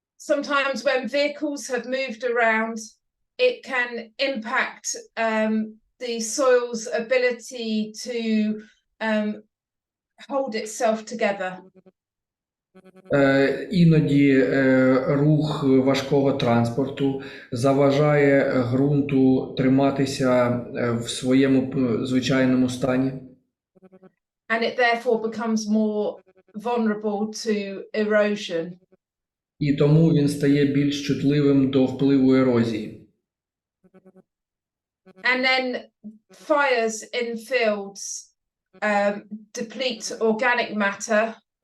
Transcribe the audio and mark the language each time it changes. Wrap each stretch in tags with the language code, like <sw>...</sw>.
<en>Sometimes when vehicles have moved around, it can impact the soil's ability to hold itself together.</en> <uk>Іноді рух важкого транспорту заважає ґрунту триматися в своєму звичайному стані.</uk> <en>And it therefore becomes more vulnerable to erosion.</en> <uk>І тому він стає більш чутливим до впливу ерозії.</uk> <en>And then fires in fields deplete organic matter.</en>